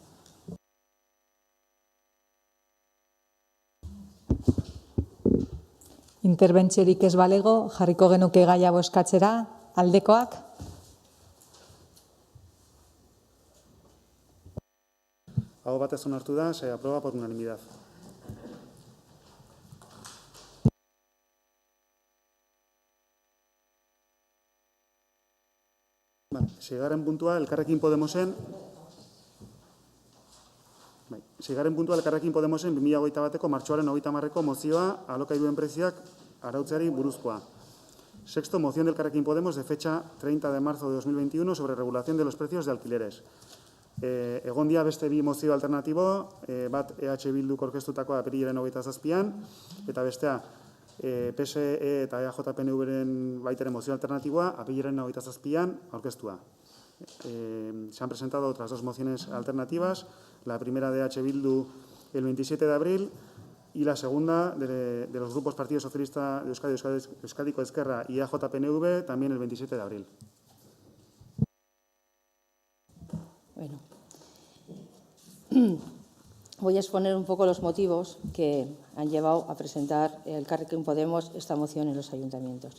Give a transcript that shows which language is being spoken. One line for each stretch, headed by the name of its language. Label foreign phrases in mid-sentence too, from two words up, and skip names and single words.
Basque: Interbentziorik ez balego, jarriko genuke gaia bozkatzera, aldekoak. Aho batez onartu da,
Spanish: se aprueba por unanimidad.
Basque: Seigarren puntua, Elkarrekin Podemosen 2021ko martxoaren 30ko mozioa alokairuen prezioak arautzeari buruzkoa.
Spanish: Sexto, moción del Elkarrekin Podemos de fecha 30 de marzo de 2021 sobre regulación de los precios de alquileres.
Basque: Egon dia beste bi mozio alternatibo, bat EH Bildu aurkeztutakoa apirilaren 27an, eta bestea PSE eta EAJ-PNV-ren baitaren mozio alternatiboa apirilaren 27an aurkeztua.
Spanish: Se han presentado otras dos mociones alternativas, la primera de H. Bildu el 27 de abril y la segunda de los grupos Partido Socialista de Euskadi, Euskadiko Ezkerra y EAJ-PNV también el 27 de abril. Bueno, voy a exponer un poco los motivos que han llevado a presentar Elkarrekin Podemos esta moción en los ayuntamientos.